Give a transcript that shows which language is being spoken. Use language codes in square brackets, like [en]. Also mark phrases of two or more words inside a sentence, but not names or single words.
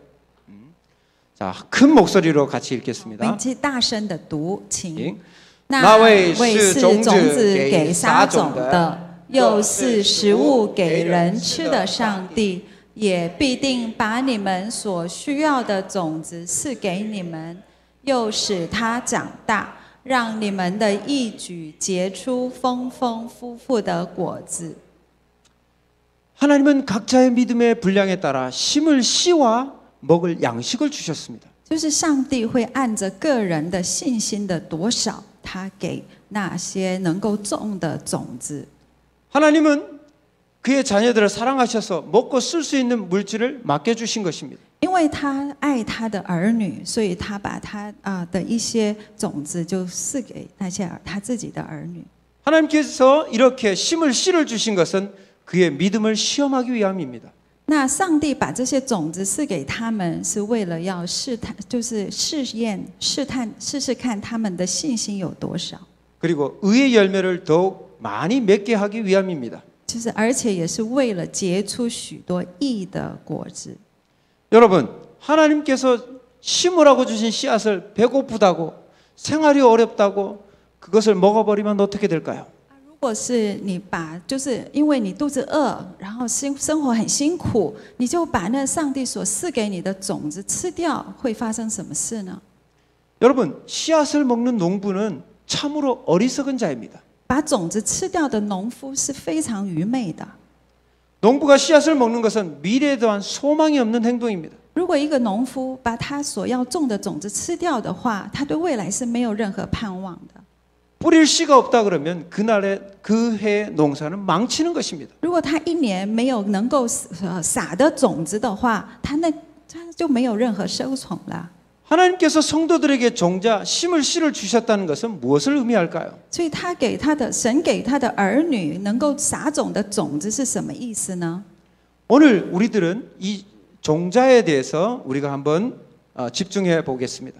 [ko] 자, 큰 목소리로 같이 [zh] 我们 [ko] 읽겠습니다. [zh] 一起大声的读，请。 [ko] 예. [zh] 那为是种子给撒种的，又是食物给人吃的上帝，也必定把你们所需要的种子赐给你们，又使它长大，让你们的义举结出丰丰富富的果子。 [ko] 하나님은 각자의 믿음의 분량에 따라 심을 씨와 먹을 양식을 주셨습니다. [zh] 就是上帝会按着个人的信心的多少，他给那些能够种的种子。 [ko] 하나님은 그의 자녀들을 사랑하셔서 먹고 쓸 수 있는 물질을 맡겨주신 것입니다. [zh] 因为他爱他的儿女，所以他把他的一些种子就赐给那些他自己的儿女。 [ko] 하나님께서 이렇게 심을 씨를 주신 것은 그의 믿음을 시험하기 위함입니다. [zh] 那上帝把这些种子赐给他们，是为了要试探，就是试试看他们的信心有多少。 [ko] 그리고 의의 열매를 더욱 많이 맺게 하기 위함입니다. [zh] 就是而且也是为了结出许多义的果子。 [ko] 여러분, 하나님께서 심으라고 주신 씨앗을 배고프다고 생활이 어렵다고 그것을 먹어버리면 어떻게 될까요? [zh] 如果是你就是因为你肚子饿，然后生活很辛苦，你就把那上帝所赐给你的种子吃掉，会发生什么事呢？ [ko] 여러분, 씨앗을 먹는 농부는 참으로 어리석은 자입니다. [zh] 把种子吃掉的农夫是非常愚昧的。 [ko] 농부가 씨앗을 먹는 것은 미래에 대한 소망이 없는 행동입니다. [zh] 如果一个农夫把他所要种的种子吃掉的话，他对未来是没有任何盼望的。 [ko] 뿌릴 씨가 없다 그러면 그날의 그 해의 농사는 망치는 것입니다. [zh] 如果他一年没有能够撒的种子的话，他就没有任何收成了。 [ko] 하나님께서 성도들에게 종자 심을 씨를 주셨다는 것은 무엇을 의미할까요? [zh] 所以神给他的儿女能够撒种的种子是什么意思呢？ [ko] 오늘 우리들은 이 종자에 대해서 우리가 한번 집중해 보겠습니다.